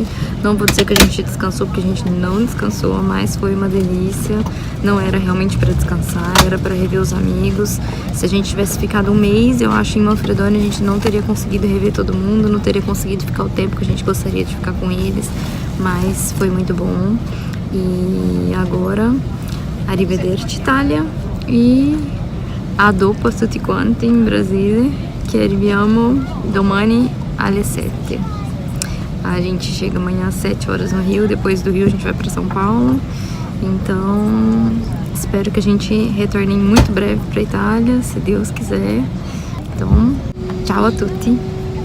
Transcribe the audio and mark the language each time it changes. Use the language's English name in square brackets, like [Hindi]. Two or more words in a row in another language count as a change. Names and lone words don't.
[Portuguese] Não vou dizer que a gente descansou, porque a gente não descansou, mas foi uma delícia. Não era realmente para descansar, era para rever os amigos. Se a gente tivesse ficado um mês, eu acho, em Manfredonia, a gente não teria conseguido rever todo mundo, não teria conseguido ficar o tempo que a gente gostaria de ficar com eles. Mas foi muito bom. E agora, [Italian] arrivederci Itália e... a dopo tutti quanti in Brasile, che arriviamo domani alle 7. [Portuguese] A gente chega amanhã às 7 horas no Rio, depois do Rio a gente vai para São Paulo. Então, espero que a gente retorne muito breve para Itália, se Deus quiser. Então, [Italian] ciao a tutti!